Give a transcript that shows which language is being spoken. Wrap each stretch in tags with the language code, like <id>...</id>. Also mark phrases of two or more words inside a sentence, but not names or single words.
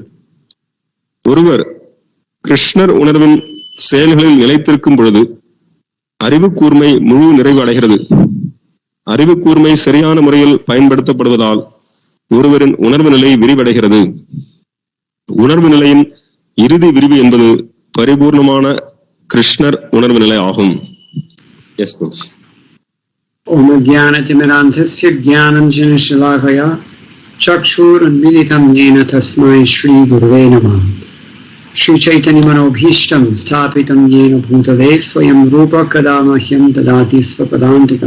<ta>ஒருவர் கிருஷ்ணர் உணர்வின் செயல்களில் நிலைத்திருக்கும் பொழுது அறிவு கூர்மை முழு நிறைவு அடைகிறது. அறிவு கூர்மை சரியான முறையில் பயன்படுத்தப்படுவதால் ஒருவரின் உணர்வு நிலை விரிவடைகிறது. உணர்வு நிலையின் இறுதி விரிவு என்பது பரிபூர்ணமான கிருஷ்ணர் உணர்வு நிலை ஆகும்.</ta> <sa>ॐ ज्ञानतिमिरान्धस्य ज्ञानाञ्जन शलाकया चक्षुरुन्मीलितं येन तस्मै श्री गुरवे नमः. श्री चैतन्य मनोभीष्टं स्थापितं येन भूतले स्वयं रूप कदामह्यं ददाति स्वपदान्तिकम्.</sa>